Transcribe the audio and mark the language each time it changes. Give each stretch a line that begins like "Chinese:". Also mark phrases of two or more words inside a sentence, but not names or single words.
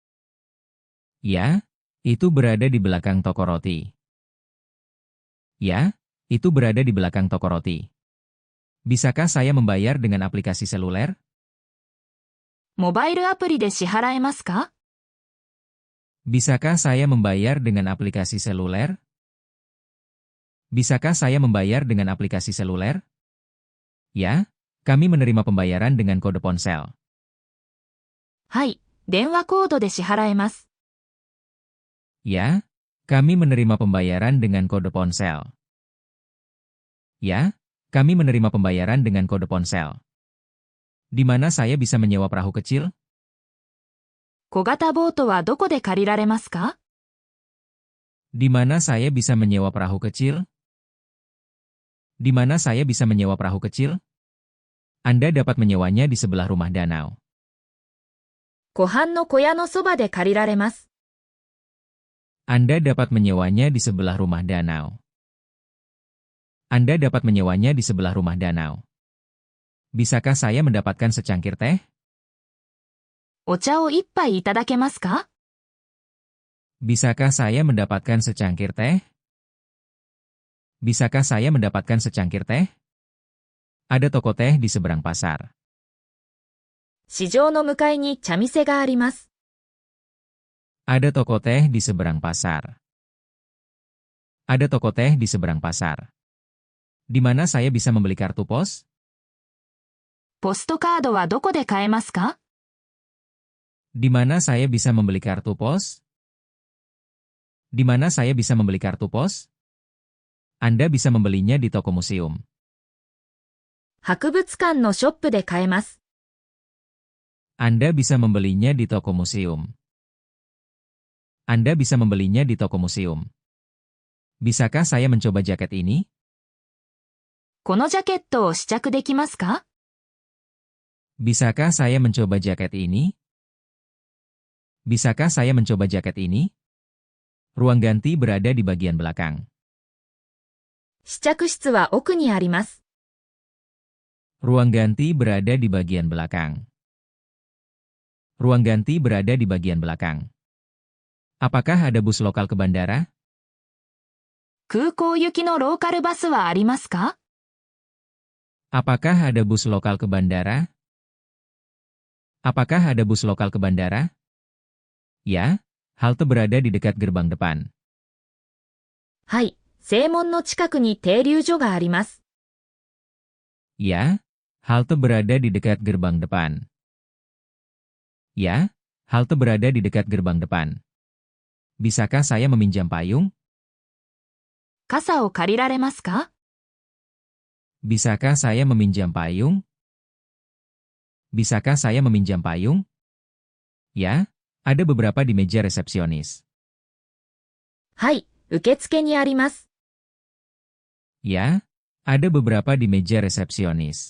Indonesian: Ya, itu berada di belakang toko roti. Ya, itu berada di belakang toko roti. Bisakah saya membayar dengan aplikasi seluler?
Japanese: モバイルアプリで支払えますか？
Indonesian: Bisakah saya membayar dengan aplikasi seluler? Bisakah saya membayar dengan aplikasi seluler? Ya, kami menerima pembayaran dengan kode ponsel.
Japanese: はい、電話コードで支払えます。
Indonesian: Ya, kami menerima pembayaran dengan kode ponsel. Ya, kami menerima pembayaran dengan kode ponsel. Di mana saya bisa menyewa perahu kecil?
Japanese: 小型ボートはどこで借りられますか？
Indonesian: Di mana saya bisa menyewa perahu kecil? Di mana saya bisa menyewa perahu kecil? Anda dapat menyewanya di sebelah rumah danau.
Japanese: 湖畔の小屋のそばで借りられます。
Indonesian: Anda dapat menyewanya di sebelah rumah danau. Anda dapat menyewanya di sebelah rumah danau. Bisakah saya mendapatkan secangkir teh?
Japanese: お茶を一杯いただけますか？
Indonesian: Bisakah saya mendapatkan secangkir teh? Bisakah saya mendapatkan secangkir teh? Ada toko teh di seberang pasar.
Japanese: 市場の向かいに茶店があります。
Indonesian: Ada toko teh di seberang pasar. Ada toko teh di seberang pasar. Di mana saya bisa membeli kartu pos?
Japanese: ポストカードはどこで買えますか？
Indonesian: Di mana saya bisa membeli kartu pos? Di mana saya bisa membeli kartu pos? Anda bisa membelinya di toko museum.
Japanese: 博物館のショップで買えます。
Indonesian: Anda bisa membelinya di toko museum. Anda bisa membelinya di toko museum. Bisakah saya mencoba jaket ini?
Japanese: このジャケットを試着できますか？
Indonesian: Bisakah saya mencoba jaket ini? Bisakah saya mencoba jaket ini? Ruang ganti berada di bagian belakang.
Japanese: 試着室は奥にあります。
Indonesian: Ruang ganti berada di bagian belakang. Ruang ganti berada di bagian belakang. Apakah ada bus lokal ke bandara?
Japanese: 空港行きのローカルバスはありますか？
Indonesian: Apakah ada bus lokal ke bandara? Apakah ada bus lokal ke bandara? Ya, halte berada di dekat gerbang depan.
Japanese: はい、正門の近くに停留所があります。
Indonesian: Ya, halte berada di dekat gerbang depan. Ya, halte berada di dekat gerbang depan. Bisakah saya meminjam payung?
Japanese: 傘を借りられますか？
Indonesian: Bisakah saya meminjam payung? Bisakah saya meminjam payung? Ya, ada beberapa di meja resepsionis.
Japanese: はい、受付にあります。
Indonesian: Ya, ada beberapa di meja resepsionis.